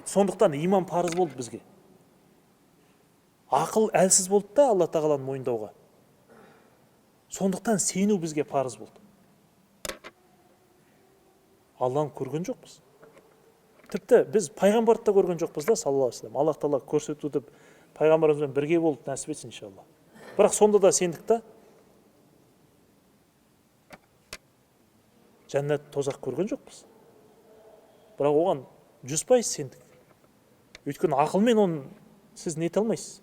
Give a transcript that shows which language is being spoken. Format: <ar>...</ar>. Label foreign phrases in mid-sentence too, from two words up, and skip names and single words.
<kk>Сондықтан иман парыз болды бізге. Ақыл әлсіз болды да Алла тағаланы мойындауға. Сондықтан сену бізге парыз болды. Алланы көрген жоқпыз. Тіпті біз пайғамбарды да көрген жоқпыз да,</kk> <ar>صلى الله عليه وسلم.</ar> <kk>Аллах тағала көрсету деп пайғамбарымызбен бірге болып нәсіп етсін иншалла. Бірақ сонда да сендік та жәннат тозақ көрген жоқпыз. Бірақ оған 100% сендік. Өйткені ақылмен оны сіз нете алмайсыз.</kk>